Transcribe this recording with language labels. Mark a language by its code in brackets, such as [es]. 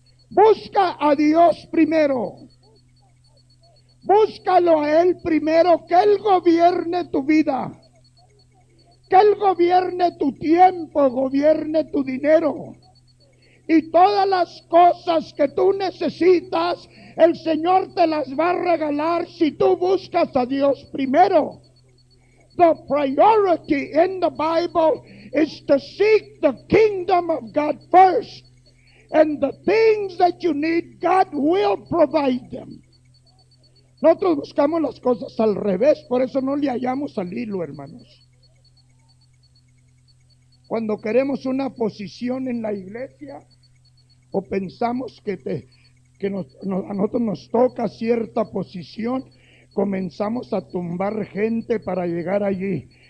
[es] Busca a Dios primero. Búscalo a Él primero, que Él gobierne tu vida. Que Él gobierne tu tiempo, gobierne tu dinero. Y todas las cosas que tú necesitas, el Señor te las va a regalar si tú buscas a Dios primero. [en] The priority in the Bible is to seek the kingdom of God first. And the things that you need, God will provide them. [es] Nosotros buscamos las cosas al revés, por eso no le hallamos al hilo, hermanos. Cuando queremos una posición en la iglesia, o pensamos que a nosotros nos toca cierta posición, comenzamos a tumbar gente para llegar allí.